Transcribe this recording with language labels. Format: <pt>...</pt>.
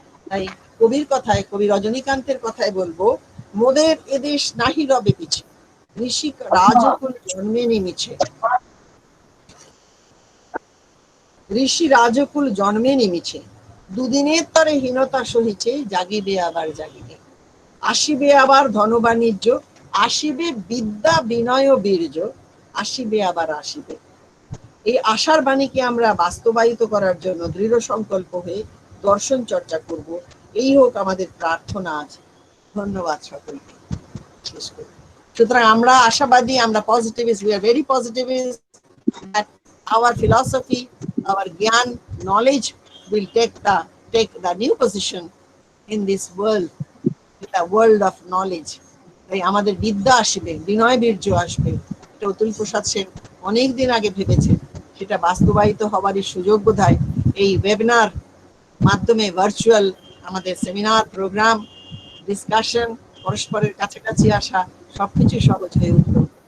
<bn>তাই কবির কথায়, কবি রজনীকান্তের কথায় বলবো, মোদের এদেশ নাহি রবে পিছে, ঋষি রাজকুল জন্মে নিমিছে, ঋষি রাজকুল জন্মে নিমিছে, দুদিনের তরে হীনতা সহিছে, জাগিবে আবার জাগিবে, আসিবে আবার ধন বাণিজ্য, আসিবে বিদ্যা বিনয় বীর্য, আসিবে আবার আসিবে। এই আশার বাণীকে আমরা বাস্তবায়িত করার জন্য দৃঢ় সংকল্প হয়ে দর্শন চর্চা করব, এই হোক আমাদের প্রার্থনা আজ। ধন্যবাদ সকলকে। শেষ করি। সুতরাং আমরা আশাবাদী, আমরা positivist,</bn> <en>we are very positivist that our philosophy, our gyan knowledge will take the new position in this world, the world of knowledge.</en> <bn>তাই আমাদের বিদ্যা আসবে, বিনয় বীর্য আসবে। এটা অতুল প্রসাদ সেন অনেক দিন আগে ভেবেছে, সেটা বাস্তবায়িত হওয়ারই সুযোগ বোধহয় এই ওয়েবিনার মাধ্যমে, ভার্চুয়াল আমাদের সেমিনার, প্রোগ্রাম, ডিসকাশন, পরস্পরের কাছাকাছি আসা, সবকিছু সহজ হয়ে উঠলো।</bn>